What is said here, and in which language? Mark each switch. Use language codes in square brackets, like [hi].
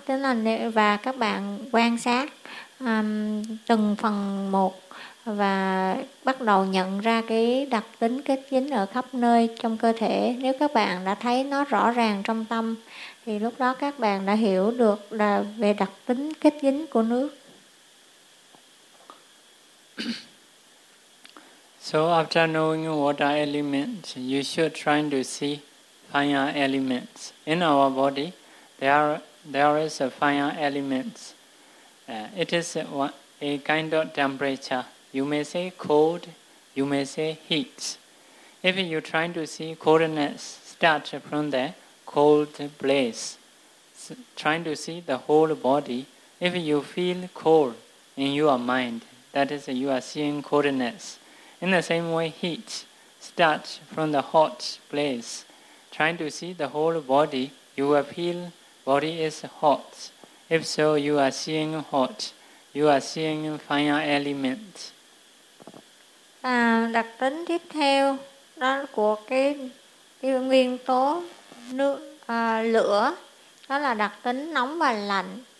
[vi] Tức là và các bạn quan sát từng phần một và bắt đầu nhận ra cái đặc tính kết dính ở khắp nơi trong cơ thể. Nếu các bạn đã thấy nó rõ ràng trong tâm thì lúc đó các bạn đã hiểu được là về đặc tính kết dính của nước. [en] So after knowing water elements, you should try to see fire elements. In our body, there is a fire elements. It is a kind of temperature. You may say cold, you may say heat. If you try to see coldness, start from the cold place. Trying to see the whole body, if you feel cold in your mind, that is, you are seeing coldness. In the same way, heat, start from the hot place. Trying to see the whole body, you will feel body is hot. If so, you are seeing hot, you are seeing fire element. [vi] Đặc tính tiếp theo đó của cái nguyên tố nước lửa, đó là đặc tính nóng và lạnh.